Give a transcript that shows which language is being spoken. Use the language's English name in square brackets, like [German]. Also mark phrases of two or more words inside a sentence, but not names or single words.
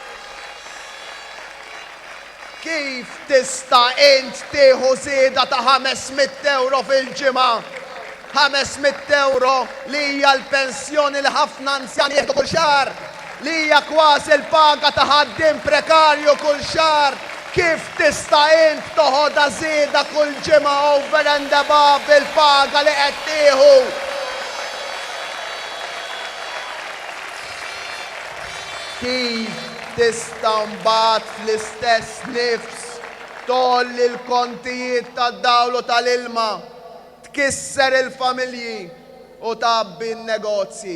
[Maltese] Kif tista' int tieħu żieda ta' 500 € fil-ġimgħa? 500 € li hija l-pensjoni li ħafna anzjani jieħdu kull xahar, li hija kważi l-paga ta' ħaddiem prekarju kull xahar. Kif tista' int toħodha żieda kull ġimgħa [English] over and above [Maltese] il-paga li qed tieħu? Kif tista' mbagħad fl-istess nifs tolli l-kontijiet tad-dawl u tal-ilma, tkisser il-familji u tabbi n-negozji?